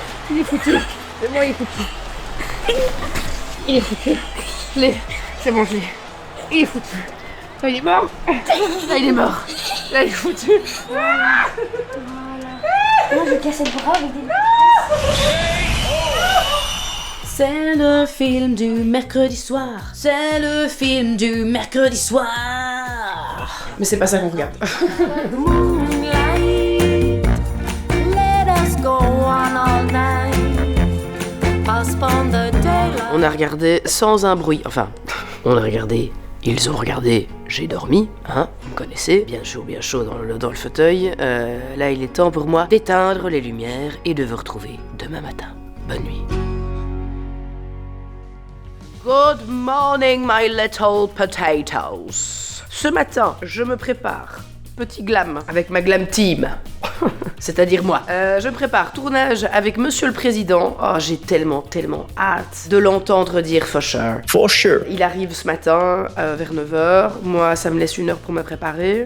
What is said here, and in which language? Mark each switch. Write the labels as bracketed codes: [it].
[fr] Il est foutu. C'est moi, il est foutu. Il est foutu. C'est bon, je l'ai. Il est foutu. Là, il est mort. Là, il est mort. Là, il est foutu. Voilà. Moi, je vais casser le bras avec des... C'est le film du mercredi soir. C'est le film du mercredi soir. Mais c'est pas ça qu'on regarde. [en] Moonlight, let us go on all night. Postpone the daylight. [fr] On a regardé sans un bruit. Enfin, on a regardé. Ils ont regardé. J'ai dormi, hein. Vous me connaissez. Bien chaud dans le fauteuil. Là, il est temps pour moi d'éteindre les lumières et de vous retrouver demain matin. Bonne nuit. [en] Good morning, my little potatoes. [fr] Ce matin, je me prépare. Petit glam avec ma glam team. C'est-à-dire moi. Je prépare tournage avec Monsieur le Président. Oh, j'ai tellement hâte de l'entendre dire [en] for sure. For sure. [fr] Il arrive ce matin vers 9h. Moi, ça me laisse 1 heure pour me préparer.